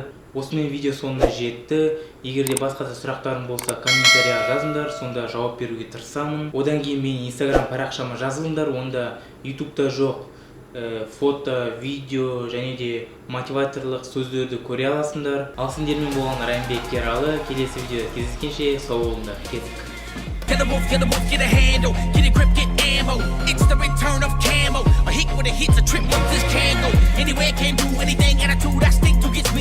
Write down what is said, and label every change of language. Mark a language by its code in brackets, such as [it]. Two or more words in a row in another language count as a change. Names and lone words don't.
[kk] Осымен видео соңына жетті. Егер де басқа да сұрақтарың болса, комментарияға жазыңдар, сонда жауап беруге тырысамын. Одан кейін менің инстаграм парақшама жазылыңдар, онда ютубта жоқ фото, видео және де мотиваторлық сөздерді көре аласыңдар. Ал сендермен болған Райымбек Ералы. Келесі видеода кездескенше сау болыңдар. Кеттік. [en] Get a handle, get a grip, get ammo. It's the return of camo. A hit with a hit, a trip with this candle. Anywhere can do anything, attitude I stick to.